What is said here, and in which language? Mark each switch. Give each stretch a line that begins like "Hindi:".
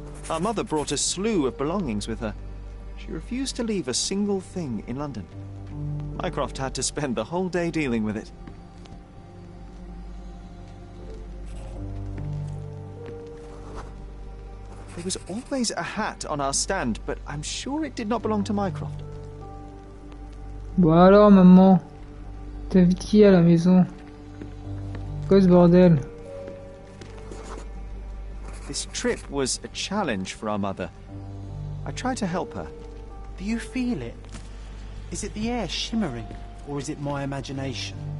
English: Our mother brought a slew of belongings with her. She refused to leave a single thing in London. Mycroft had to spend the whole day dealing with it. There was always a hat on our stand, but I'm sure it did not belong to Mycroft.
French: Bon alors, maman, t'invites qui à la maison? Quoi ce bordel?
English: This trip was a challenge for our mother. I tried to help her. Do you feel it? Is it the air shimmering, or is it my imagination?